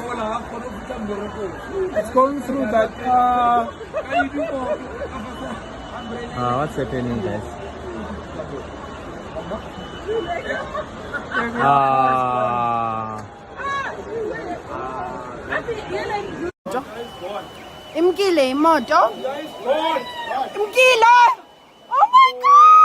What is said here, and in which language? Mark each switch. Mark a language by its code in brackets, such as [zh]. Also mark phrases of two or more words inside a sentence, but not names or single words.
[en] It's going through that. What's happening, guys? [xh] Imkile imoto. Imkile. [en] Oh my god.